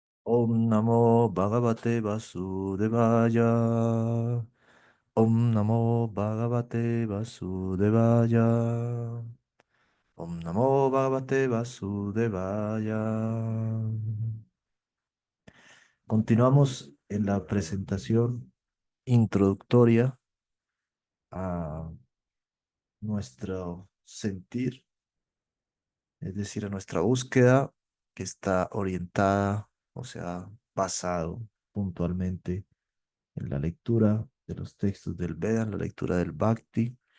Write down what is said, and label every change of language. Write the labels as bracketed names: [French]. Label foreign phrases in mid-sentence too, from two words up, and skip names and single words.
[Sanskrit] ॐ नमो भगवते वासुदेवाय. ॐ नमो भगवते वासुदेवाय. ॐ नमो भगवते वासुदेवाय. [Spanish] Continuamos en la presentación introductoria a nuestro sentir, es decir, a nuestra búsqueda que está orientada, o sea, basado puntualmente en la lectura de los textos del Veda, en la lectura del Bhakti,